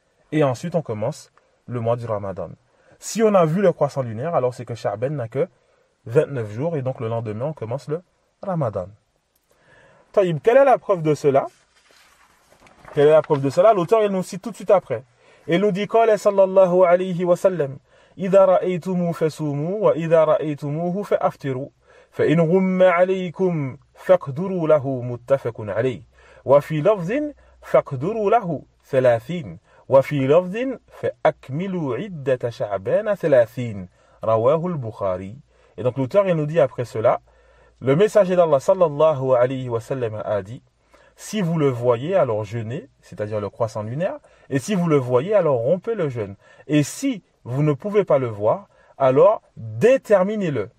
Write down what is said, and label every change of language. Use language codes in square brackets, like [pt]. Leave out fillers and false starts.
[fr] Et ensuite, on commence le mois du Ramadan. Si on a vu le croissant lunaire, alors c'est que Sha'ban n'a que 29 jours. Et donc le lendemain, on commence le Ramadan. Taïb, quelle est la preuve de cela? Quelle est la preuve de cela? L'auteur, il nous cite tout de suite après. Il nous dit, [ar] Qala sallallahu alayhi wa sallam, إذا رأيتموه فصوموا وإذا رأيتموه فأفطروا فإن غم عليكم فاقدروا له متفق عليه وفي لفظ فاقدروا له 30 وفي لفظ فأكملوا عدة شعبان 30 رواه البخاري. [fr] Et donc l'auteur il nous dit après cela, le messager d'Allah sallallahu alayhi wa sallam a dit, si vous le voyez alors jeûnez, c'est-à-dire le croissant lunaire, et si vous le voyez alors rompez le jeûne, et si vous ne pouvez pas le voir, alors déterminez-le.